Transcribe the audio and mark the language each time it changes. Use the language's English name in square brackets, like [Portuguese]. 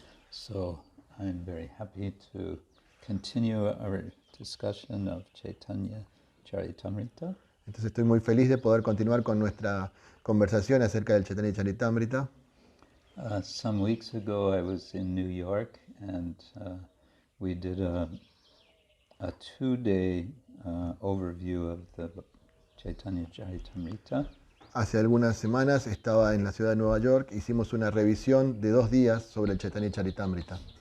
[English] So, I'm very happy to continue our discussion of Chaitanya Charitamrita. [Spanish] Entonces estoy muy feliz de poder continuar con nuestra conversación acerca del Chaitanya Charitamrita. [English] Some weeks ago I was in New York and we did a 2-day overview of the Chaitanya Charitamrita. [Spanish] Hace algunas semanas estaba en la ciudad de Nueva York, hicimos una revisión de 2 días sobre el Chaitanya Charitamrita.